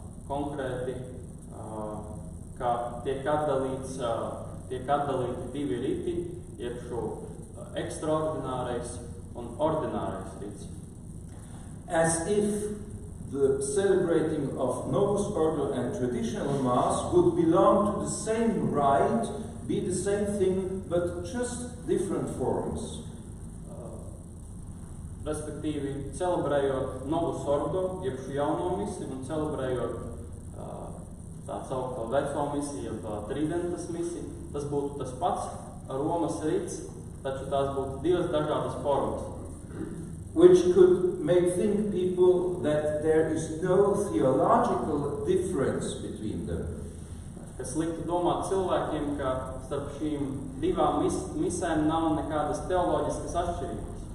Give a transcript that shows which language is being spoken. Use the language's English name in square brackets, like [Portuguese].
[Latvian] Konkrēti, ka tiek atdalīti 2 riti, jeb šo ekstraordinārais un ordinārais rits. [English] As if the celebrating of Novus Ordo and traditional Mass would belong to the same rite, be the same thing, but just different forms. [Latvian] Respektīvi, celebrējot Novus Ordo, jeb šo jauno misiju, un celebrējot tā saukto veco misiju, jeb tridentas misiju, tas būtu tas pats Romas rits, taču tās būtu 2 dažādas formas. [English] Which could make think people that there is no theological difference between them. [Latvian] Kas liktu domāt cilvēkiem, ka starp šīm 2 misēm nav nekādas teoloģiskas atšķirības.